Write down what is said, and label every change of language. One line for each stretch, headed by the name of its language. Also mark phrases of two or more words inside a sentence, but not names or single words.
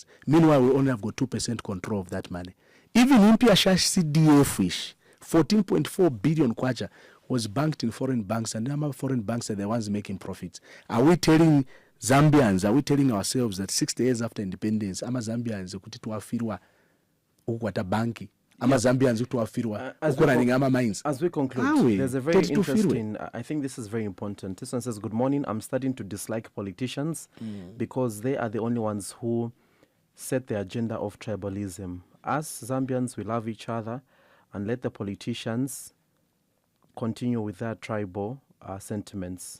English: Meanwhile, we only have got 2% control of that money. Even Impia Shash CDF, 14.4 billion kwacha was banked in foreign banks, and now foreign banks are the ones making profits. Are we telling Zambians, are we telling ourselves that 60 years after independence,
Bemba: ama Zambians kuti tuafirwa ukwata banki, ama Zambians tuafirwa ukurani ama mines?
English: As we conclude, there's a very interesting, I think this is very important. This one says, good morning, I'm starting to dislike politicians because they are the only ones who set the agenda of tribalism. Us Zambians, we love each other, and let the politicians continue with their tribal sentiments.